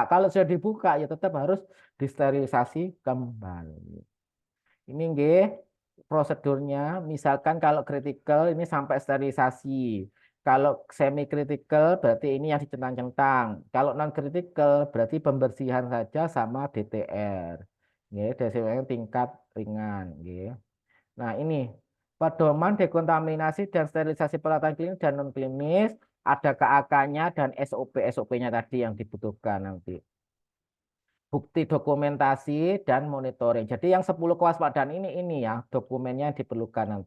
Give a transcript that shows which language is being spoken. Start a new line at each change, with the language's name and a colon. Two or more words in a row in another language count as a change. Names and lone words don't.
Indonesian: Kalau sudah dibuka, ya tetap harus disterilisasi kembali. Ini nggih prosedurnya. Misalkan kalau kritikal ini sampai sterilisasi. Kalau semi kritikal berarti ini yang dicentang-centang. Kalau non kritikal berarti pembersihan saja sama DTR. Nggih, DTR tingkat ringan nggih. Nah, ini pedoman dekontaminasi dan sterilisasi peralatan klinis dan non klinis, ada KAK-nya dan SOP-nya tadi yang dibutuhkan nanti. Bukti dokumentasi dan monitoring. Jadi yang 10 kewaspadaan ini ya dokumennya yang diperlukan nanti.